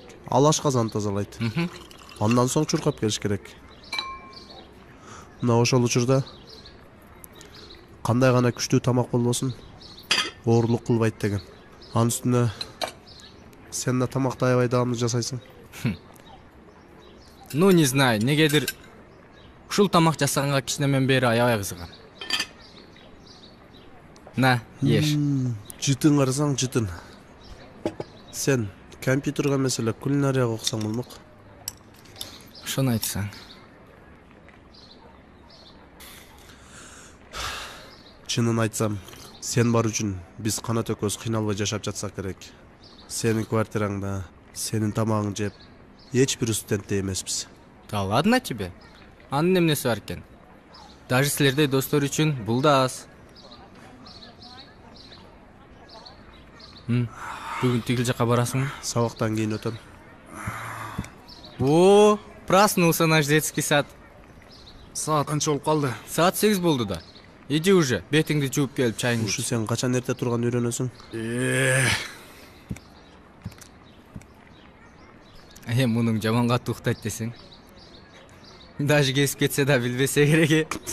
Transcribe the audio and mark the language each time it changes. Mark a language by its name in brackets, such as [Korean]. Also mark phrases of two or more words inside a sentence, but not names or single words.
[Kyrgyz] Ал ашказанды тазалайт. Андан соң чуркап келиш керек. Мына ошол учурда кандай гана күчтүү тамак болбосун, оорлук кылбайт деген. Анын үстүнө сен да тамакты аябай даамдуу жасайсың. [Russian] Ну, не знаю, [Kyrgyz] негедир ушул тамак жасаганга кичинемен бери аябай кызыгам. [Russian] На, еш. [Kyrgyz] Жытын карасаң жытын. Сен компьютерге эмес эле кулинарияга окусаң болмок. Ошону айтсаң. Чынын айтсам, сен бар үчүн биз канат экөөбүз кыйналбай жашап жатсак керек. Сенин квартираңда, сенин тамагыңды жеп, эч бир студентте эмеспиз. [Russian] Да ладно тебе. [Kyrgyz] Анын эмнеси бар экен? Даже силердей достор үчүн бул да аз. Бүгүн тигил жака барасыңбы? Сабактан кийин өтөм. [Russian] О, проснулся наш детский сад. [Kyrgyz] Саат канча болуп калды? Саат 8 болду да. [Russian] Иди уже, [Kyrgyz] бетиңди жууп келип чайыңды. Ушу сен качан эрте турган үйрөнөсүң? Мунуң жаман катуу уктайт десең. Даже кесип кетсе да билбесе керек.